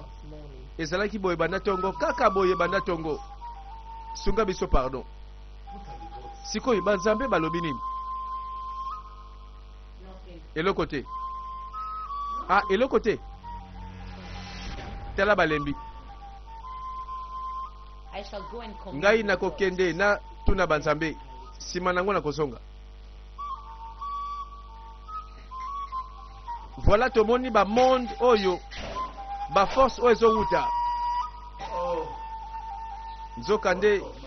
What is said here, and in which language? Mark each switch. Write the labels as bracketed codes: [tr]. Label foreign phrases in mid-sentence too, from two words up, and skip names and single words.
[ln] Ezalaki boye banda tongo, kaka boye banda tongo. Sunga biso pardon. Sikoyi banzambe balobi nini? Eloko te. Ah, eloko te. Tela balembi. [en] I shall go and come. [ln] Ngai na kokende na tuna banzambe. Sima nango na kozonga. Voilà tomoni ba monde oyo. Ba force oyo ezowuta. Nzokande.